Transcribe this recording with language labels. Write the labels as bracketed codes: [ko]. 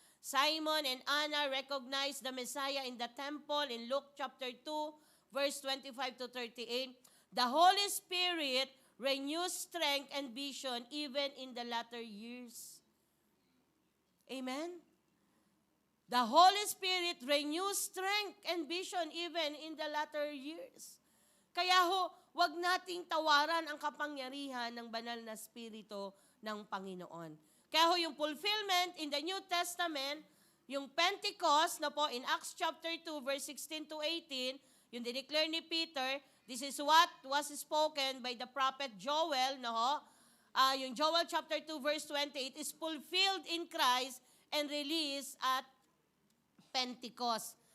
[en] Simon and Anna recognized the Messiah in the temple in Luke chapter 2, verse 25 to 38. The Holy Spirit renews strength and vision even in the latter years. Amen? The Holy Spirit renews strength and vision even in the latter years. [tl] Kaya ho, wag nating tawaran ang kapangyarihan ng banal na Espiritu ng Panginoon. [en] Kaya ho, yung fulfillment in the New Testament, yung Pentecost, na po, in Acts chapter 2, verse 16 to 18, [tl] yung dineclare ni Peter, [en] this is what was spoken by the prophet Joel, no ho? [tl] Yung [en] Joel chapter 2, verse 20, it is fulfilled in Christ and released at Pentecost.